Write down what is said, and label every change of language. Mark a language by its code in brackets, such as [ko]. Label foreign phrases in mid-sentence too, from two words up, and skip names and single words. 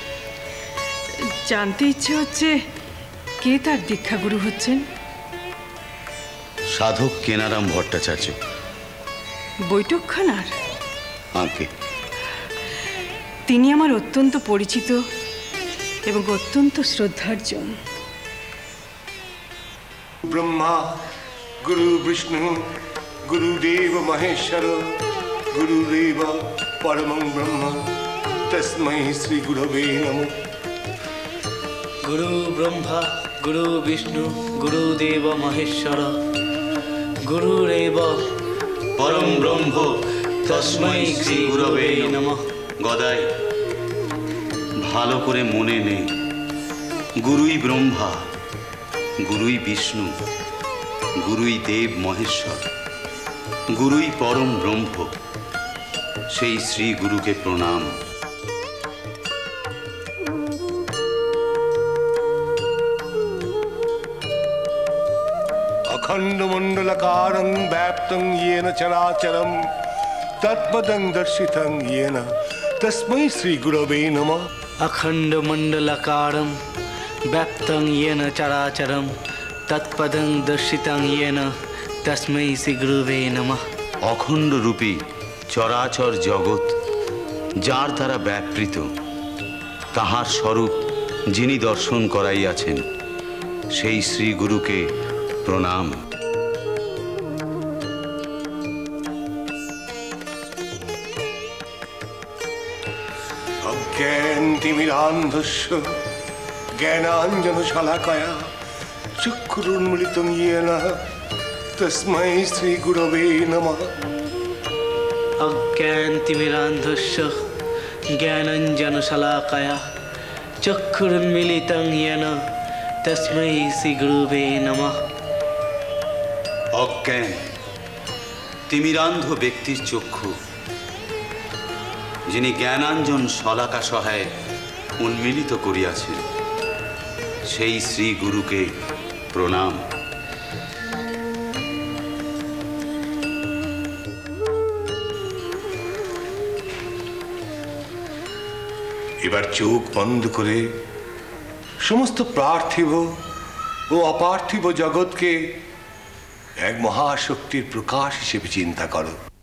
[bn] জানতে ইচ্ছে হচ্ছে কে তার দীক্ষাগুরু হচ্ছেন? সাধক কেনারাম ভট্টাচার্য। বৈঠকখানার? আঁকে তিনি আমার অত্যন্ত পরিচিত এবং অত্যন্ত শ্রদ্ধার্য। [sa] ब्रह्मा गुरु विष्णु गुरुदेव महेश्वर गुरुदेव परमं ब्रह्म तस्मै श्री गुरवे नमः। गुरु ब्रह्मा गुरु विष्णु गुरुदेव महेश्वर गुरुरेव পরম ব্রহ্ম তস্मै শ্রী গুরবে নমঃ। [bn] গদাই, ভালো করে মনে নেই, গুরুই ব্রহ্মা, গুরুই বিষ্ণু, গুরুই দেব মহেশ্বর, গুরুই পরম ব্রহ্ম। সেই শ্রী গুরুকে প্রণাম। [sa] अखंड मंडलकारं व्याप्तं येन चराचरं तत्पदं दर्शितं येन तस्मै श्री गुरवे नमः। अखंड मंडलाकारं व्याप्तं येन चराचरं तत्पदं दर्शितं येन तस्मै श्री गुरुवे नमः। [bn] অখণ্ড রূপী চরাচর জগৎ যার দ্বারা ব্যাপৃত, তাহার স্বরূপ যিনি দর্শন করাইয়াছেন, সেই শ্রী গুরুকে প্রণাম। [sa] अज्ञानतिमिरान्धस्य ज्ञानाञ्जनशलाकया चक्षुरुन्मीलितं येन तस्मै श्री गुरवे नमः। अज्ञानतिमिरान्धस्य ज्ञानाञ्जनशलाकया चक्षुरुन्मीलितं येन तस्मै श्री गुरुवे नमः। [bn] অজ্ঞান তিমিরান্ধ ব্যক্তির চক্ষু যিনি জ্ঞানাঞ্জন শলাকা সহায়ে উন্মিলিত করিয়াছেন, সেই শ্রী গুরুকে প্রণাম। এবার চোখ বন্ধ করে সমস্ত পার্থিব ও অপার্থিব জগৎকে এক মহাশক্তির প্রকাশ হিসেবে চিন্তা করো।